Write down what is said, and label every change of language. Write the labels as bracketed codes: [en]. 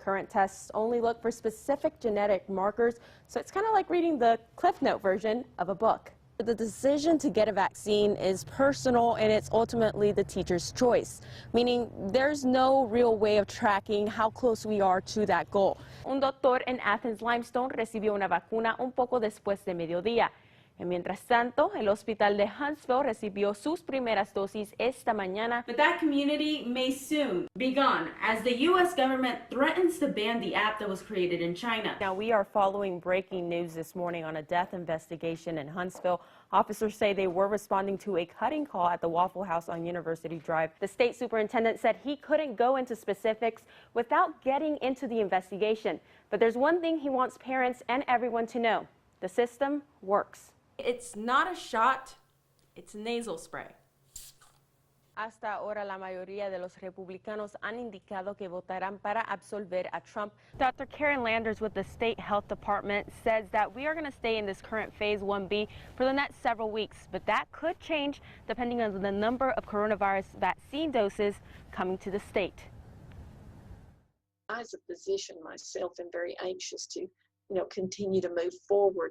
[en] Current tests only look for specific genetic markers, so it's kind of like reading the Cliff Note version of a book. The decision to get a vaccine is personal and it's ultimately the teacher's choice, meaning there's no real way of tracking how close we are to that goal. [es] Un doctor en Athens Limestone recibió una vacuna un poco después de mediodía. Y mientras tanto, el hospital de Huntsville recibió sus primeras dosis esta mañana. [en] But that community may soon be gone as the U.S. government threatens to ban the app that was created in China. Now, we are following breaking news this morning on a death investigation in Huntsville. Officers say they were responding to a cutting call at the Waffle House on University Drive. The state superintendent said he couldn't go into specifics without getting into the investigation. But there's one thing he wants parents and everyone to know. The system works. It's not a shot, it's nasal spray. [es] Hasta ahora, la mayoría de los republicanos han indicado que votarán para absolver a Trump. [en] Dr. Karen Landers with the State Health Department says that we are going to stay in this current Phase 1B for the next several weeks, but that could change depending on the number of coronavirus vaccine doses coming to the state. As a physician myself, am very anxious to, continue to move forward.